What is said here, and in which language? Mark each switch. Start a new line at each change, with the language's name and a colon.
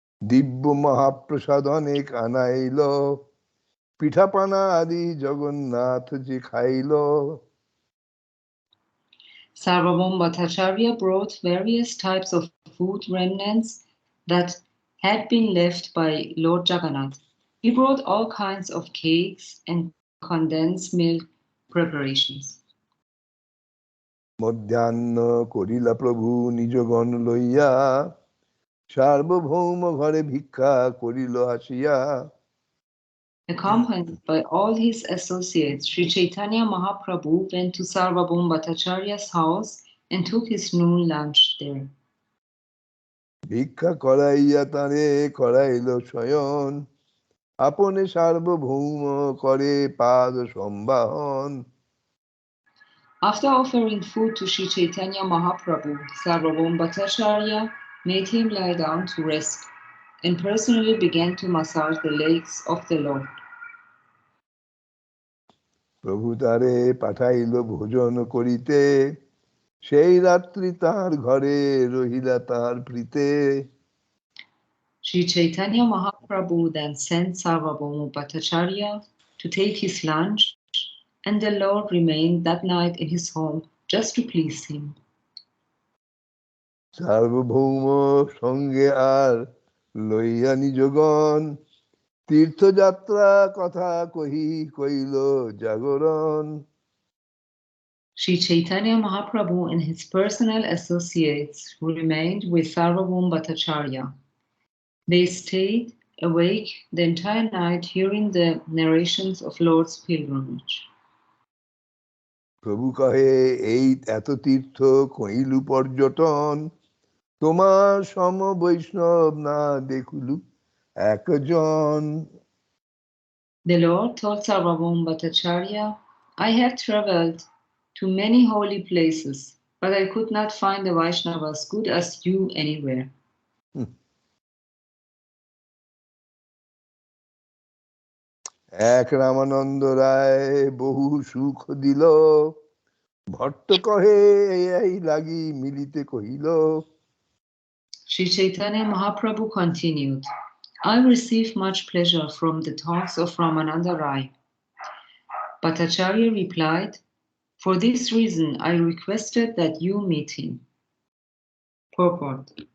Bangla: দিব্য মহাপ্রসাদ অনেক আনাইল, পিঠাপানা আদি জগন্নাথ যে খাইল।
English: Sarvabhavana Bhattacharya brought various types of food remnants that had been left by Lord Jagannath, he brought all kinds of cakes and condensed milk preparations.
Bangla: মধ্যাহ্ন করিলা প্রভু নিজগণ লইয়া সার্বভৌম ঘরে ভিক্ষা করিল আসিয়া
English: Accompanied by all his associates, Sri Chaitanya Mahaprabhu went to Sarvabhauma Bhattacharya's house and took his noon lunch there.
Bangla: ভিক্ষা করাইয়া তারে করাইল শয়ন আপনে সার্বভৌম করে পাদ সম্বাহন
English: After offering food to Sri Chaitanya Mahaprabhu, Sarvabhauma Bhattacharya made him lie down to rest and personally began to massage the legs of the Lord.
Bangla: প্রভু তারে পাঠাইল ভোজন করিতে সেই রাত্রি তার ঘরে রহিলা তার প্রীতে
English: Sri Chaitanya Mahaprabhu then sent Sarvabhauma Bhattacharya to take his lunch, and the Lord remained that night in his home just to please him.
Bangla: সার্বভৌম সঙ্গে আর লইয়া নিজগণ তীর্থযাত্রা কথা কইল জাগরণ
English: Sri Chaitanya Mahaprabhu and his personal associates remained with Sarvabhauma Bhattacharya. They stayed awake the entire night hearing the narrations of Lord's pilgrimage.
Bangla: প্রভু কহে এই এত তীর্থ কইলু পর্যটন তোমার সম বৈষ্ণব না দেখুলু একজন
English: The Lord told Sarvabhauma Bhattacharya, I have traveled to many holy places, but I could not find a Vaishnava as good as you anywhere.
Bangla: এক রামানন্দ রায় বহু সুখ দিল ভট্ট কহে এই লাগি মিলিতে কহিল
English: Sri Chaitanya Mahaprabhu continued, I receive much pleasure from the talks of Ramananda Rai. Bhattacharya replied, for this reason I requested that you meet him. Purport.